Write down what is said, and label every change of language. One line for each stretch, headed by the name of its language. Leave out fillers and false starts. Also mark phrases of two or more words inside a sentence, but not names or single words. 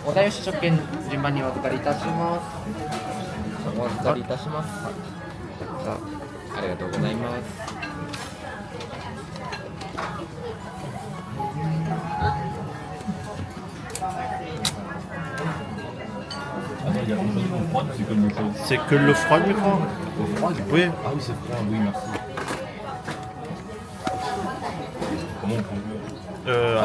Japanese: お代試食券順番にお預かりいたします。お預かりいたします。ありがとうございます。
French: C'est que le froid, je crois. Oui. Ah oui, c'est froid, oui, merci. Comment on peut...